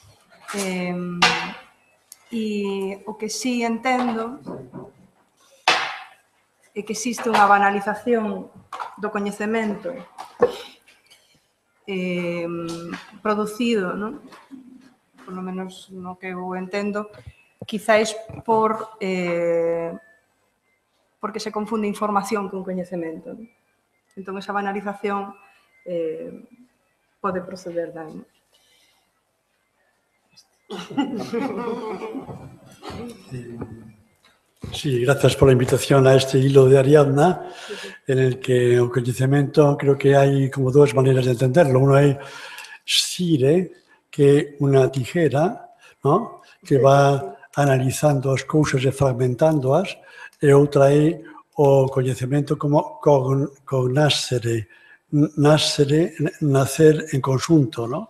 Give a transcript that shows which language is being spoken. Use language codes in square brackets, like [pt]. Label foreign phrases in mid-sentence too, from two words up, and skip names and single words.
[gl] E o que sí entendo é que existe unha banalización do coñecemento producido, non? [es] Por lo menos [gl] no que eu entendo, quizáis porque se confunde información con coñecemento. Non? Entón, esa banalización pode proceder daí. [es] Sí, gracias por la invitación a este hilo de Ariadna, en el que el conocimiento creo que hay como dos maneras de entenderlo. Uno es scire, [gl] que é unha tijera, ¿no? Que va analizando as cousas e fragmentándoas, e outra é o coñecemento como cognoscere, nacer en conxunto, ¿no?